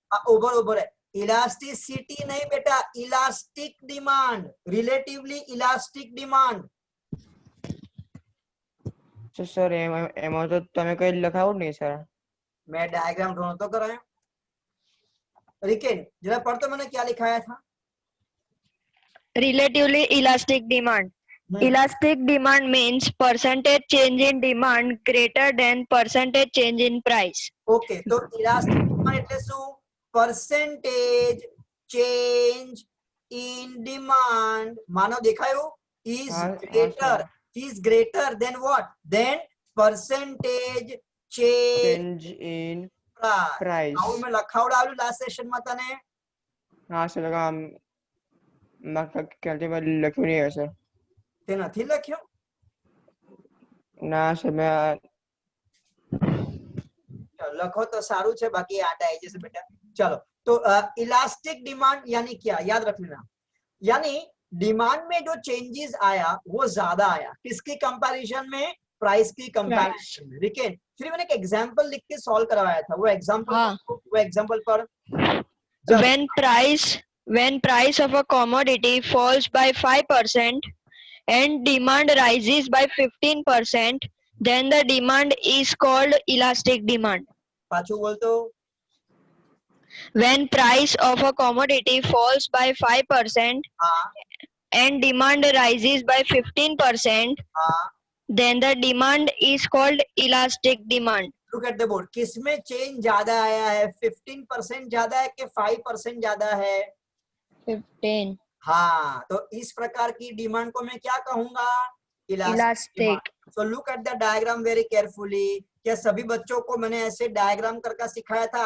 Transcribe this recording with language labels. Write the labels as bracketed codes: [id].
[hi] Over over है elasticity नहीं बेटा elastic demand relatively elastic demand [gu] sir એમાં તો તમે કઈ લખાવું જ નહીં સર. [hi] मैं डायग्राम ड्रॉ तो कराया। रिकेन जरा पढ़ तो मैंने क्या लिखाया था। [en] relatively elastic demand. Elastic demand means percentage change in demand greater than percentage change in price. Okay तो elastic demand [gu] એટલે શું? [en] percentage change in demand मानो देखायो is [hi] हाँ, [en] greater sir. is greater than what? Then percentage change change in price. Price. [gu] આવું મેં લખાવડાવ્યું last session માં તને। હા સર ક્યાંથી મેં લખ્યું નહીં હોય સર. તે નથી લખ્યું? ના સર મેં [hi] चलो, लखो तो सारू है बाकी याद आई जैसे बेटा। चलो तो इलास्टिक डिमांड यानी क्या याद रख लेना, यानी डिमांड में जो चेंजेस आया वो ज्यादा आया किसकी कंपैरिजन में? प्राइस की कंपैरिजन में। ठीक है, फिर मैंने एक एग्जांपल लिख के सॉल्व करवाया था, वो एग्जांपल हाँ। वो एग्जांपल पर [en] When price of a commodity falls by 5% and demand rises by 15%, then the demand is called elastic demand. [gu] पाछू बोल तो। [en] When price of a commodity falls by 5% [hi] हाँ [en] and demand rises by 15%, [hi] हाँ [en] then the demand is called elastic demand. Look at the board, [hi] किसमें change ज्यादा आया है? 15% ज्यादा है कि 5% ज्यादा है? 15. हाँ, तो इस प्रकार की डिमांड को मैं क्या कहूंगा? [en] Elastic. So look at the diagram very carefully. [hi] क्या सभी बच्चों को मैंने ऐसे डायग्राम करके सिखाया था?